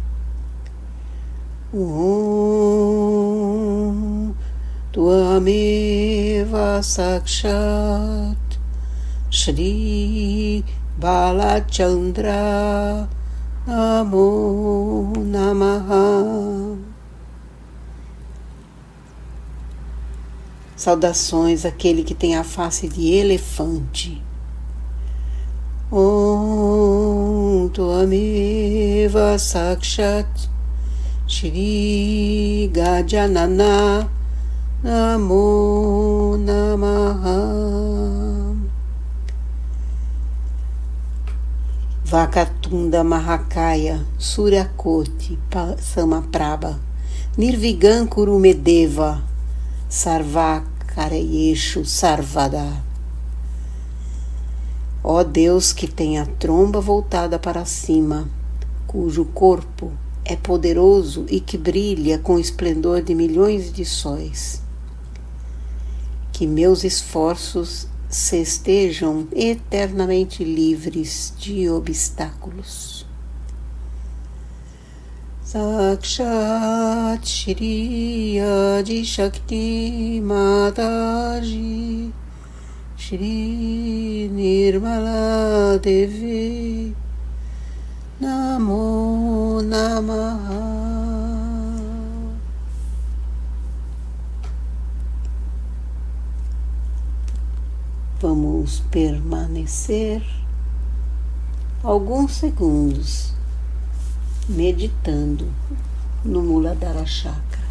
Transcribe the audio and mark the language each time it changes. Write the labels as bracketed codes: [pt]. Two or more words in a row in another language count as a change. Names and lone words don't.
[sa] ॐ त्वमेव साक्षात् श्री बालचन्द्र नमो नमः. [pt] Saudações àquele que tem a face de elefante. [sa] ॐ त्वमेव साक्षात् श्री गजानन नमो नमः. वक्रतुण्ड महाकाय सूर्यकोटि समप्रभ निर्विघ्नंकुरुमेदेव सर्वकार्येषु सर्वदा. [pt] Ó Deus que tem a tromba voltada para cima, cujo corpo é poderoso e que brilha com o esplendor de milhões de sóis. Que meus esforços se estejam eternamente livres de obstáculos. [sa] साक्षात् श्री आदि शक्ति माताजी श्री निर्मला देवी नमो नमः. [pt] Vamos permanecer alguns segundos meditando no Muladhara Chakra.